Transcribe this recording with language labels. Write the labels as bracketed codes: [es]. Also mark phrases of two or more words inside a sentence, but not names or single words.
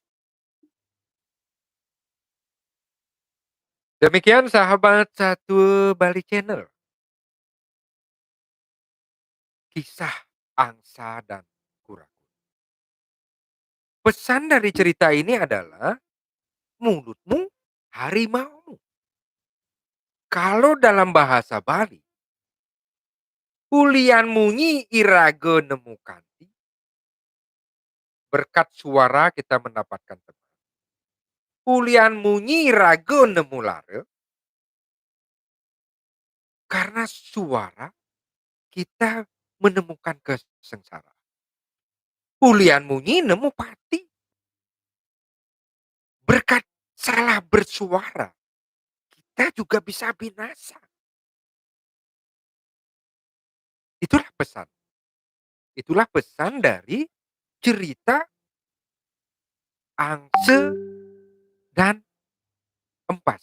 [id] Demikian sahabat Satu Bali Channel. Kisah angsa dan kura-kura. Pesan dari cerita ini adalah mulutmu harimaumu. Kalau dalam bahasa Bali, [ban] ulian munyi irago nemu kanti. [id] Berkat suara kita mendapatkan teman. [ban] Ulian munyi irago nemu lare. [id] Karena suara kita menemukan kesengsaraan. [ban] Ulian munyi nemu pati. [id] Berkat salah bersuara, kita juga bisa binasa. Itulah pesan. Itulah pesan dari cerita angse dan empas.